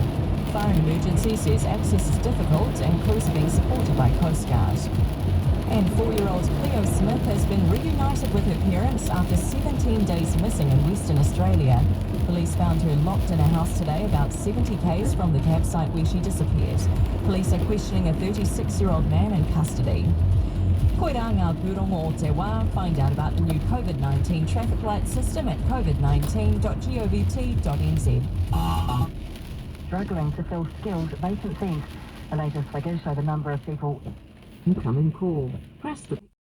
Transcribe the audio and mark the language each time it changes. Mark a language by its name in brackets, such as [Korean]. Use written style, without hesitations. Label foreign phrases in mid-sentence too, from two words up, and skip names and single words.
[English] Fire and Emergency says access is difficult and crews are being supported by Coast Guard. And 4-year-old Cleo Smith has been reunited with her parents after 17 days missing in Western Australia. Police found her locked in a house today about 70 k's from the campsite where she disappeared. Police are questioning a 36-year-old man in custody. [Māori] Koira ngā pūrongo o te wā. [English] Find out about the new COVID-19 traffic light system at covid19.govt.nz. Struggling to fill skilled vacancies. The latest figures show the number of people incoming call. Press the